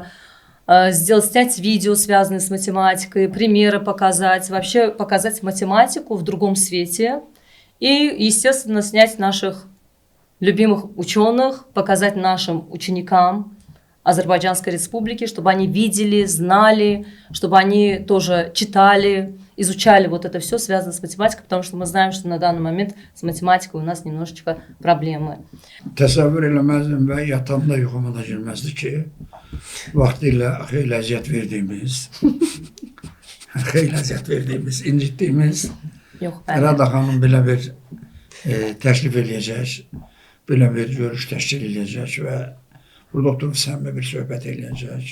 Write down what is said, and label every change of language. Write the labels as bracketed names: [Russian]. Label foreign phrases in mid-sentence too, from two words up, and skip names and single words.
[Russian] снять видео, связанные с математикой, примеры показать, вообще показать математику в другом свете и, естественно, снять наших любимых ученых, показать нашим ученикам Азербайджанской Республики, чтобы они видели, знали, чтобы они тоже читали, изучали вот это все, связанное с математикой, потому что мы знаем, что на данный момент с математикой у нас немножечко проблемы. [Azerbaijani] Təsəvvür eləməzdim və yatanda yuxuma da girməzdi ki, vaxtilə xeyli əziyyət verdiyimiz, incitdiyimiz Rada xanım belə bir təklif eləyəcək, belə bir görüş təşkil eləyəcək və burada oturub səninlə bir söhbət eləyəcək.